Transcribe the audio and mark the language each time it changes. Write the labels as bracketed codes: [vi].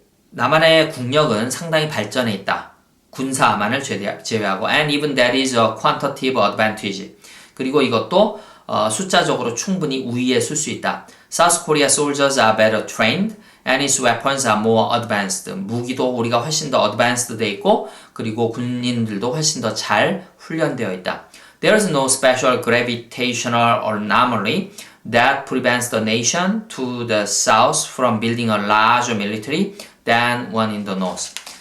[ko] 남한의 국력은 상당히 발전해 있다. 군사만을 제외하고 [en] and even that is a quantitative advantage. [ko] 그리고 이것도 숫자적으로 충분히 우위에 설 수 있다. [en] South Korea soldiers are better trained and its weapons are more advanced. [ko] 무기도 우리가 훨씬 더 advanced 돼 있고 그리고 군인들도 훨씬 더 잘 훈련되어 있다. [en] There is no special gravitational anomaly that prevents the nation to the south from building a larger military than one in the north.